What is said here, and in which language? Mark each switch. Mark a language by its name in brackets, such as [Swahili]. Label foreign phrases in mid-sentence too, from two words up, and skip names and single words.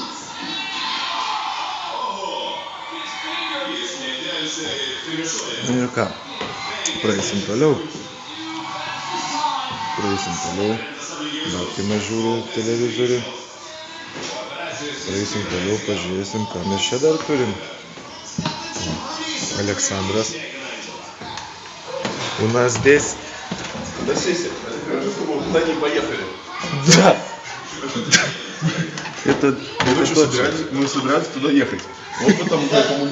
[Lithuanian] Ir ką? Praeisim toliau. Naktį mes žiūrim televizorių. Praeisim toliau, pažiūrėsim, ką mes čia dar turim. [Russian] Александрас. У нас здесь... Да сессия. Чтобы куда не поехали. Да. Это мы собирались туда ехать. Вот потому, по-моему,